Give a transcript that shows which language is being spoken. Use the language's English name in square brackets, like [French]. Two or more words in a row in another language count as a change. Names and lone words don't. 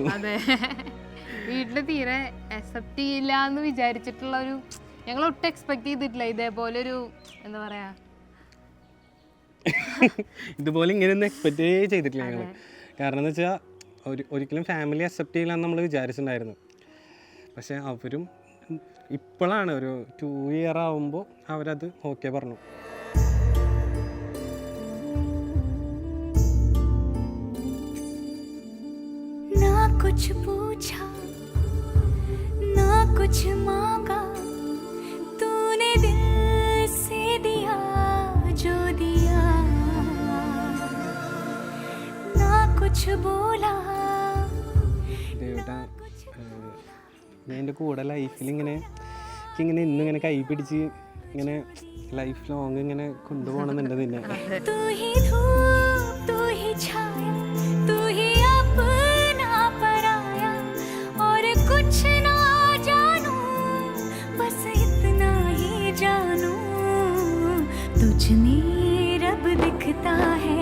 [Malayalam] അതെ, വീട്ടില് തീരെ അക്സെപ്റ്റ് ചെയ്യില്ല എന്ന് വിചാരിച്ചിട്ടുള്ള ഒരു, ഞങ്ങൾ ഒട്ടും എക്സ്പെക്ട് ചെയ്തിട്ടില്ല ഇതേപോലെ ഒരു, എന്താ പറയാ, ഇതുപോലെ ഇങ്ങനെയൊന്നും എക്സ്പെക്ട് ചെയ്തിട്ടില്ല ഞങ്ങൾ. കാരണം എന്ന് വെച്ചാൽ ഒരിക്കലും ഫാമിലി അക്സെപ്റ്റ് ചെയ്യില്ല എന്ന് നമ്മൾ വിചാരിച്ചിട്ടുണ്ടായിരുന്നു. പക്ഷെ അവരും ഇപ്പോഴാണ് ഒരു 2 ഇയർ ആവുമ്പോൾ അവരത് ഓക്കെ പറഞ്ഞു. [Hindi] कुछ पूछा ना कुछ मांगा, तूने दिल से दिया जो दिया, ना कुछ बोला. [Malayalam] ഞാൻ എൻ്റെ കൂടെ ലൈഫിൽ ഇങ്ങനെ ഇന്നിങ്ങനെ കൈ പിടിച്ച് ഇങ്ങനെ [English] life long [Malayalam] ഇങ്ങനെ കൊണ്ടുപോകണമെന്നുണ്ട് നിന്നെ. [Hindi] तू ही धूप तू ही छाया तू ही अपना पराया, और कुछ ना जानू बस इतना ही जानू, तुझ में रब दिखता है